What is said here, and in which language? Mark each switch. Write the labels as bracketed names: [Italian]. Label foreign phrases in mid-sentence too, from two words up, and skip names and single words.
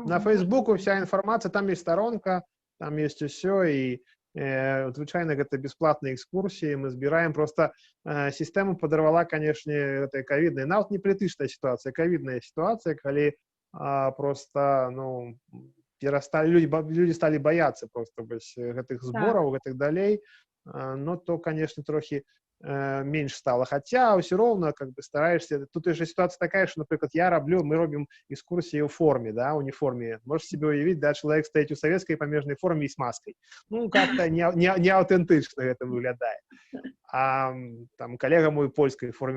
[Belarusian] На Фейсбуку вся інфармацыя, там ёсць старонка, там ёсць усё, і звычайна гэта бясплатныя экскурсіі, мы збіраем, просто сістэму падарвала, канешне, гэтая ковідная, нават не палітычная сітуацыя, ковідная сітуацыя, калі просто, ну, люди сталі баяцца просто гэтых збораў, гэтых далей, [Russian] но то, конечно, [Belarusian] трохі менш стало. [Russian] Хотя все равно как бы стараешься. Тут же ситуация такая, что, например, мы робим экскурсии в форме, да, униформе. Можешь себе уявить, да, человек стоит у советской помежной форме и с маской. Ну, как-то не аутентично это выглядает. А там коллега мой в польской форме.